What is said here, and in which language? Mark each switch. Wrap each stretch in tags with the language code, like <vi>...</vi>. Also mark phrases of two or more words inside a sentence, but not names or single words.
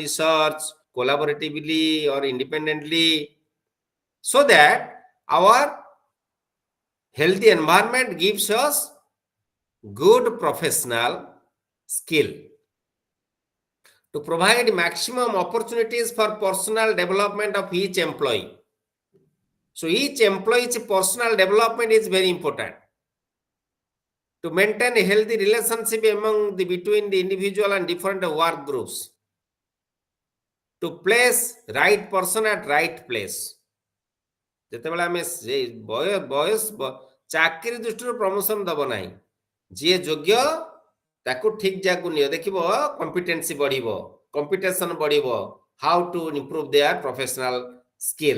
<en>research collaboratively or independently so that our healthy environment gives us good professional skill to provide maximum opportunities for personal development of each employee so each employee's personal development is very important to maintain a healthy relationship among the between the individual and different work groups, to place right person at right place.</en> <or>ଯେତେବେଳେ ଆମେ ବୟସ ଚାକିରି ଦୃଷ୍ଟିରୁ ପ୍ରମୋସନ ଦବ ନାହିଁ, ଯିଏ ଯୋଗ୍ୟ ତାକୁ ଠିକ ଜାଗାକୁ ନିଅ, ଦେଖିବ କମ୍ପିଟେନ୍ସି ବଢିବ, କମ୍ପିଟିସନ ବଢିବ,</or> <en>how to improve their professional skill.</en>